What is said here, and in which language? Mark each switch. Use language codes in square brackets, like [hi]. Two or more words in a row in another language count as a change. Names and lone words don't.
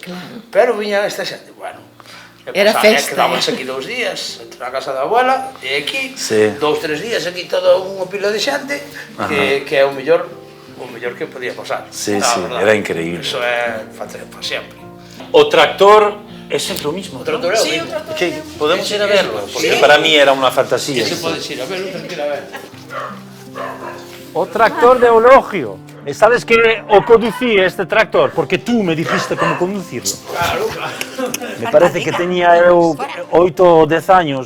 [gl] Pero viña esta xente, bueno, era festa. Quedábamos aquí 2 días, entre a casa da abuela e aquí, 2, 3 días aquí todo unha pila de xente, que é o mellor que podía pasar. Sí, era increíble. Eso é facer para sempre. [es] O tractor es siempre lo mismo. Sí, podemos ir a verlo, porque para mí era una fantasía. [gl] Ese podes ir a verlo, tranquila, a ver. O tractor de Eulogio. [es] ¿Sabes que o conducí este tractor? Porque tú me dijiste cómo conducirlo. Claro. Me parece que tenía 8 o 10 años.